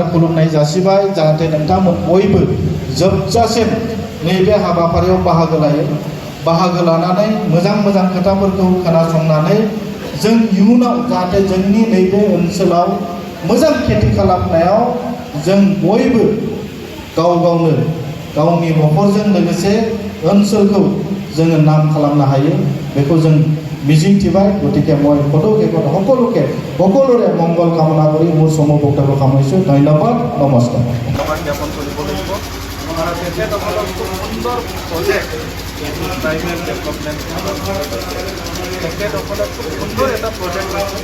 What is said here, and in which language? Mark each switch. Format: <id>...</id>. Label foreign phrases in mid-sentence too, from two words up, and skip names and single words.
<brx>खुलुमनाय जासिबाय, जाहाथे नोंथांमोन बयबो जोबजासिम नैबे हाबाफारियाव बाहागो लानानै मोजां मोजां खोथाफोरखौ खोनासंनानै जों इयुनाव जाहाथे जोंनि नैबे ओनसोलाव मोजां खेथि खालामनायाव जों बयबो गाव गावनो गावनि न'खरजों लोगोसे ओनसोलखौ जोङो नाम खालामनो हायो, बेखौ जों मिजिंथिबाय।</brx> <as>गतिके মই সকলোৰে মংগল কামনা কৰি মোৰ চমু বক্তব্য সামৰিছোঁ। ধন্যবাদ, নমস্কাৰ। জ্ঞাপন কৰিব লাগিব। তেখেতসকলক খুব সুন্দৰ</as> <en>project tribal development,</en> <as>তেখেতসকলে খুব সুন্দৰ এটা প্ৰজেক্ট লৈছে।</as>